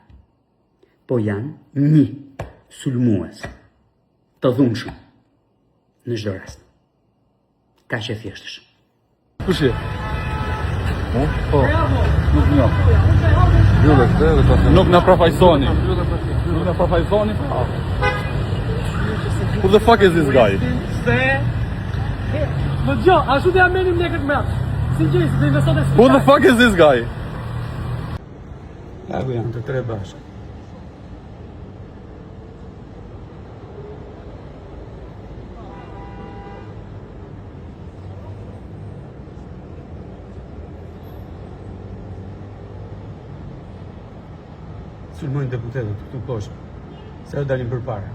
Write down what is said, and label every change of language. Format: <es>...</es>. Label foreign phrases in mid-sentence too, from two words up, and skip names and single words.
<sq>Po janë një sulmues të dhunshëm në çdo rast. Kaq e thjeshtësh. Kush je? Po. Nuk njoh. Nuk na përfaqësoni.</sq> <en>Who the fuck is this guy? Who the fuck is this guy?</en> <sq>Agu janë të tre bashkë. Sulmojnë deputetët këtu poshtë, se dalin përpara.</sq>